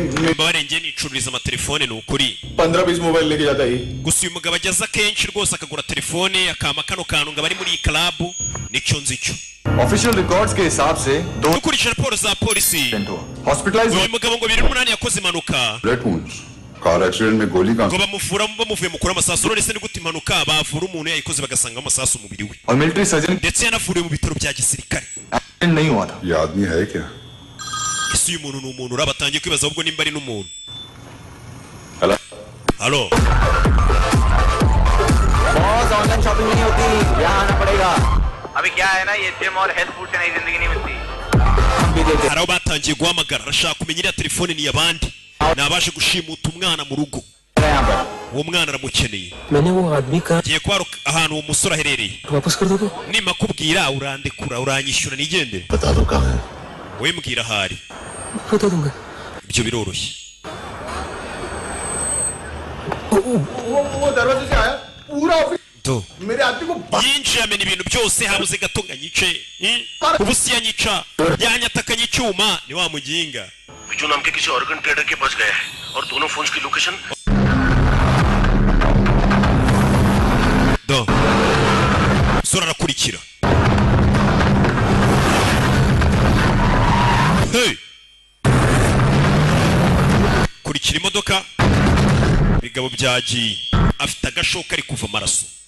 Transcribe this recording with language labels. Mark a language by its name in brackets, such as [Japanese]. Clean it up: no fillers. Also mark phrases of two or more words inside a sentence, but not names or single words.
[Kinyarwanda] barenge nicururiza amatelefone ni ukuri [Hindi] 15-20 mobile leke jata hi. [Kinyarwanda] Gusa uyu mugabo ageza kenshi rwose akagura telefone akama kano kantu ngo bari muri iyi club nicyo nzi cyo. [English] Official records [Hindi] के हिसाब से [Kinyarwanda] dukurikije raporo za polisi hospitalized uyu mugabo ngo 2008 yakoze impanuka. [English] Bullet wounds. Car accident [Hindi] में गोली का [Kinyarwanda] ngo bamuvura bamuvuye mukura amasasu none se ni gute impanuka bavura umuntu yayikoze bagasanga amasasu umubiri we. [Hindi] और [English] military surgeon [Kinyarwanda] ndetse yanavuriwe mu bitaro bya gisirikare. [Hindi] accident नहीं हुआ था. ये आदमी है क्या? [Kinyarwanda] ese uyu muntu ni umuntu urabatangiye kwibaza ahubwo nimba ari n'umuntu. Halo. [Hindi] बॉस [English] online shopping [Hindi] नहीं होती, यहाँ आना पड़ेगा. अभी क्या है ना ये जिम और [English] health food [Hindi] से नई जिंदगी नहीं मिलती. [Kinyarwanda] hari aho batangiye guhamagara arashaka kumenya iriya telefone ni iy'abandi nabaje gushimuta umwana mu rugo uwo mwana aramukeneye. ngiye kuba ahantu uwo musore aherereye nima kubwira urandekura uranyishyura nigendere. wowe mbwira ahari ibyo biroroshye. [Hindi] वो दरवाजे से आया पूरा ऑफिस do मेरे आदमी को [Kinyarwanda] yinjiye amena ibintu byose habuze gato nganyice ubu si yanyica yanyatakanye icyuma ni wa muginga. [Hindi] बिजू नाम के किसी [English] organ trader [Hindi] के पास गया है और दोनों फोन्स की लोकेशन [Kinyarwanda] do sura arakurikira. Hey kurikira imodoka bigabo byagiye afite agashoka ari kuva amaraso.